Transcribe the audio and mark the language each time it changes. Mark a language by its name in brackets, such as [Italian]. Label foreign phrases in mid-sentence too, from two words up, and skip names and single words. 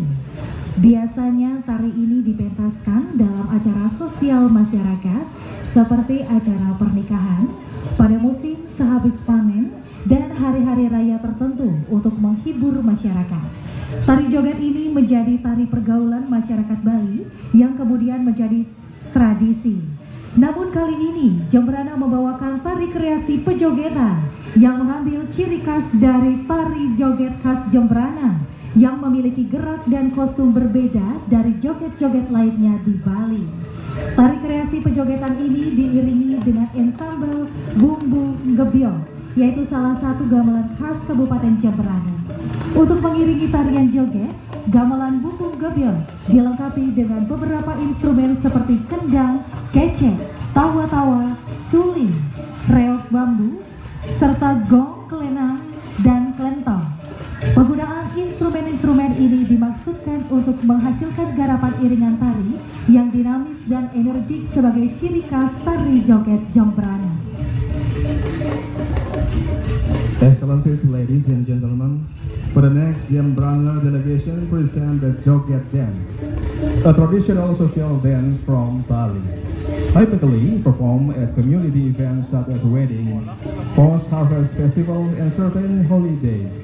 [Indonesian] Biasanya tari ini dipentaskan dalam acara sosial masyarakat seperti acara pernikahan, pada musim sehabis panen, dan hari-hari raya tertentu untuk menghibur masyarakat. Tari joget ini menjadi tari pergaulan masyarakat Bali yang kemudian menjadi tradisi. Namun kali ini Jembrana membawakan tari kreasi pejogetan yang mengambil ciri khas dari tari joget khas Jembrana yang memiliki gerak dan kostum berbeda dari joget-joget lainnya di Bali. Tari kreasi pejogetan ini diiringi dengan ensemble bumbu gebyong, yaitu salah satu gamelan khas Kabupaten Jembrana. Untuk mengiringi tarian joget, gamelan bumbung gebyong dilengkapi dengan beberapa instrumen seperti kendang, kecek, tawa-tawa, suling, reog bambu, serta gong, kelenang, dan klentong. Penggunaan instrumen-instrumen ini dimaksudkan untuk menghasilkan garapan iringan tari yang dinamis dan energik sebagai ciri khas tari joget Jembrana. [English] Excellencies, ladies and gentlemen, for the next Jembrana delegation present the Joget Dance, a traditional social dance from Bali, typically performed at community events such as weddings, post-harvest festivals, and certain holidays.